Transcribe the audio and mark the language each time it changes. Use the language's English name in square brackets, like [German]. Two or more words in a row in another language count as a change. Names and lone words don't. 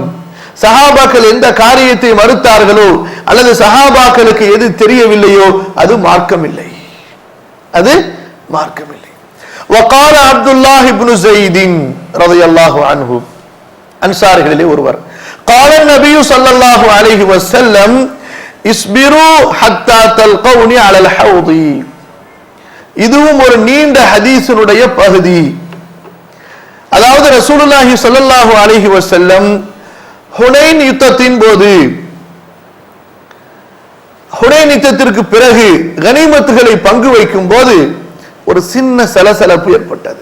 [Tamil] சஹாபாக்கள் எந்த காரியத்தை மறுத்தார்களோ அல்லது சஹாபாக்களுக்கு எது தெரியவில்லையோ அது மார்க்கம் இல்லை, அது மார்க்கம் இல்லை. [Arabic] وقال عبد الله بن زيد رضي الله عنه, [Tamil] அன்சாரிகளிலே ஒருவர், [Arabic] قال النبي صلى الله عليه وسلم اصبروا حتى تلقوني على الحوض. [Tamil] இதுவும் ஒரு நீண்ட ஹதீஸினுடைய பகுதி. அதாவது [Arabic] رسول الله صلى الله عليه وسلم [Tamil] ஹுனைன் யுத்தத்தின் போது, ஹுனைன் யுத்தத்திற்கு பிறகு கனிமத்துகளை பங்கு வைக்கும் போது ஒரு சின்ன சலசலப்பு ஏற்பட்டது.